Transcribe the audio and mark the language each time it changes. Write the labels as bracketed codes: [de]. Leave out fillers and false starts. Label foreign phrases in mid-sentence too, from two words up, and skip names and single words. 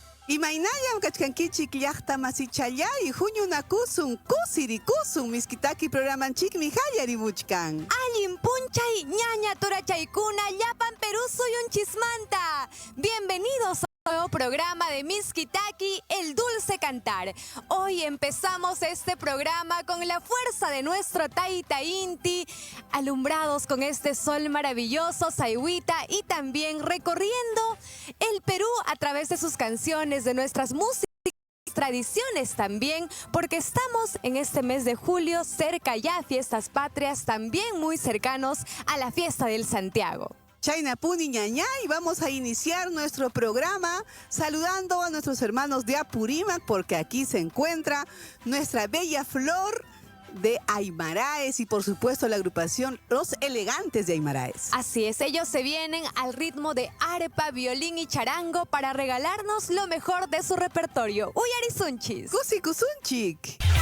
[qu] Imaynallam kachkankichik llaqta masichallay huñunakusun kusirikusun miskitaki programanchikmi hallarimuchkan. Allin punchay ñaña torachaykuna llapan Perú suyunchismanta. [es] Bienvenidos a un nuevo programa de Miskitaki, El Dulce Cantar. Hoy empezamos este programa con la fuerza de nuestro Taita Inti, alumbrados con este sol maravilloso, Sayhuita, y también recorriendo el Perú a través de sus canciones, de nuestras músicas, tradiciones también, porque estamos en este mes de julio cerca ya a fiestas patrias, también muy cercanos a la fiesta del Santiago. [qu] Chaynapuni ñaña, [es] y vamos a iniciar nuestro programa saludando a nuestros hermanos de Apurímac, porque aquí se encuentra nuestra bella flor de Aymaraes y por supuesto la agrupación Los Elegantes de Aymaraes. Así es, ellos se vienen al ritmo de arpa, violín y charango para regalarnos lo mejor de su repertorio. [qu] Uyarisunchis. Kusikusunchik.